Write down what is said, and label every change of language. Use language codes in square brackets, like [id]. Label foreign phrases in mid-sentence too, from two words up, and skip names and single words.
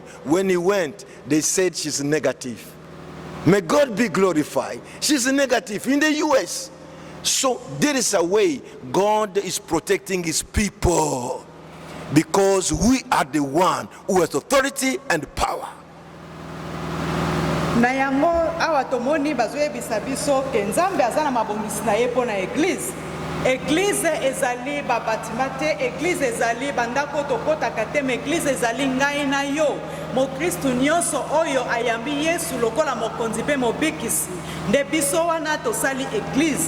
[en] When he went, they said she's negative. May God be glorified. She's negative in the US. So there is a way God is protecting his people, because we are the one who has authority and power. [ln] Na yango awa tomoni bazoyebisa biso ke Nzambe aza na mabongisi na ye mpo na église. Église ezali babatima te, église ezali bandako tokotaka te, [fr] mais église [ln] ezali ngai na yo. Mokristu nyonso oyo ayambi Yesu lokola mokonzi mpe mobikisi nde biso wana tosali église.